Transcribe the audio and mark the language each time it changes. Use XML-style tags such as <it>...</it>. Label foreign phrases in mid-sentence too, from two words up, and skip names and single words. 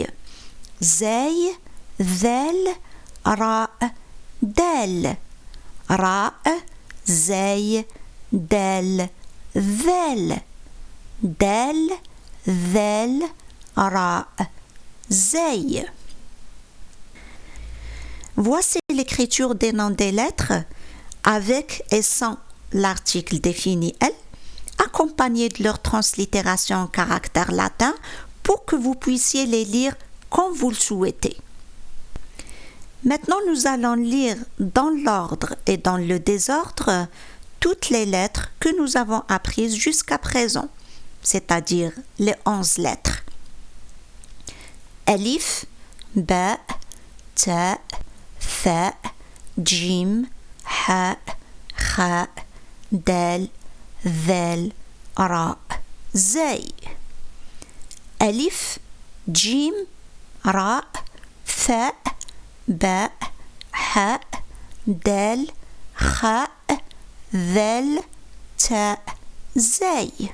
<ar>زاي، ذال، راء، دال. راء، زاي، دال، ذال. دال، ذال، راء، زاي.</ar> <fr>Voici l'écriture des noms des lettres avec et sans l'article défini L, accompagné de leur translittération en caractère latin pour que vous puissiez les lire comme vous le souhaitez. Maintenant, nous allons lire dans l'ordre et dans le désordre toutes les lettres que nous avons apprises jusqu'à présent, c'est-à-dire les 11 lettres.</fr> <ar>Alif, باء، تاء، فاء، جيم، حاء، خاء، دال، ذال، راء، زاي. ألف، جيم، راء، فاء، باء، حاء، دال، خاء، ذال، تاء، زاي.</ar>